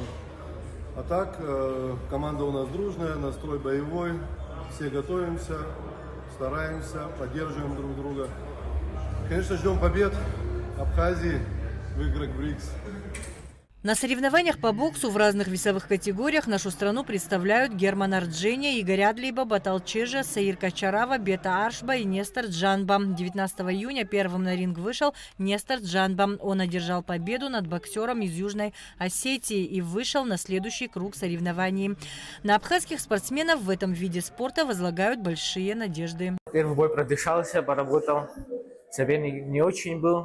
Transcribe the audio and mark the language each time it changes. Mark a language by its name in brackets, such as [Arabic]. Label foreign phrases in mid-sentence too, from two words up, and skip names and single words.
[Russian] А так, команда у нас дружная, настрой боевой, все готовимся, стараемся, поддерживаем друг друга. Конечно, ждем побед Абхазии в играх БРИКС. На соревнованиях по боксу в разных весовых категориях нашу страну представляют Герман Ардженя, Игорь Адлиба, Батал Чежа, Саир Качарава, Бета Аршба и Нестор Джанба. 19 июня первым на ринг вышел Нестор Джанба. Он одержал победу над боксером из Южной Осетии и вышел на следующий круг соревнований. На абхазских спортсменов в этом виде спорта возлагают большие надежды. Первый бой продышался, поработал. Соперник не очень был.